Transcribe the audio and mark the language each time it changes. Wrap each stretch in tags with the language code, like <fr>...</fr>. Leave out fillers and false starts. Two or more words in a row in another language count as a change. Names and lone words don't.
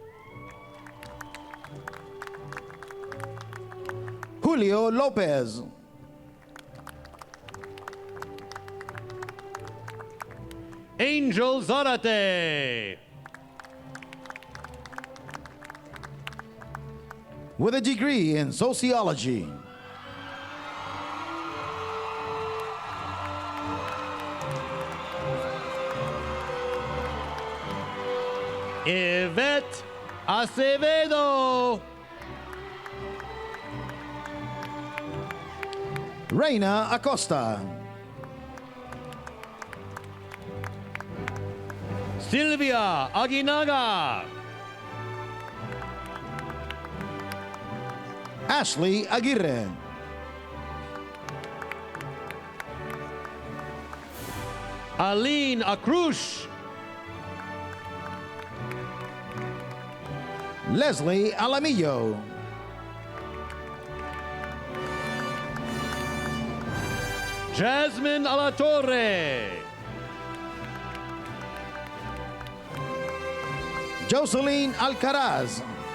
<en>Julio Lopez. Angel Zarate. With a degree in sociology, Yvette Acevedo. Reina Acosta. Silvia Aguinaga. Ashley Aguirre. Aline Acrush. Leslie Alamillo. Jasmine Alatorre. Jocelyn Alcaraz.</en>